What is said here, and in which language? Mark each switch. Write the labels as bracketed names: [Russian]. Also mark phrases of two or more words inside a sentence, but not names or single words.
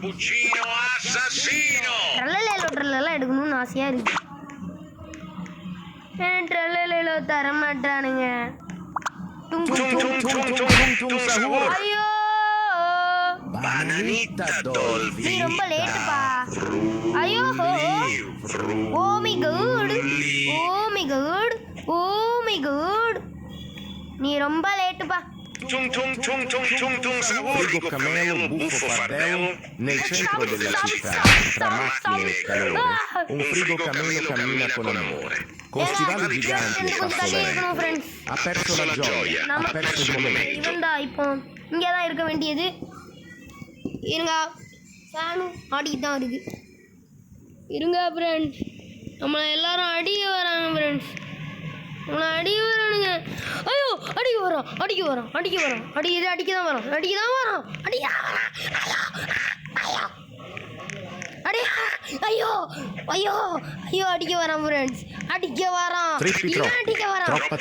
[Tamil] ட்ரெல்லாம் எடுக்கணும்னு ஆசையாக இருக்கு. ட்ரெல்லையிலோ தர மாட்டானுங்க. ஐயோ நீ ரொம்ப லேட்டுப்பா. [English] ஐயோ oh my god, oh my god, oh my god, [Tamil] நீ ரொம்ப லேட்டுப்பா. [Italian] Frigo cameo buffo fardello nel centro della città, tra macchine e calore, un frigo cameo cammina con amore, con stivali giganti e passo lento. Ha perso la gioia, ha perso il momento. [Tamil] இவன்டா இப்போ இங்கே தான் இருக்க வேண்டியது. இருங்க ஃபேனும் ஆடிட்டு தான் இருக்கு. இருங்க ஃப்ரெண்ட்ஸ், நம்மளை எல்லாரும் அடிக்க வராங்க ஃப்ரெண்ட்ஸ். நம்மளை அடிக்க வரானுங்க. ஐயோ அடிக்க வரோம், அடிக்க வரோம், அடிக்க வரோம், அடிக்க தான் வரோம், அடிக்க தான் வரோம், அடிக்க ஐயோ ஐயோ ஐயோ அடிக்க வரான் ஃப்ரெண்ட்ஸ், அடிக்க வரான், அடிக்க வரான்.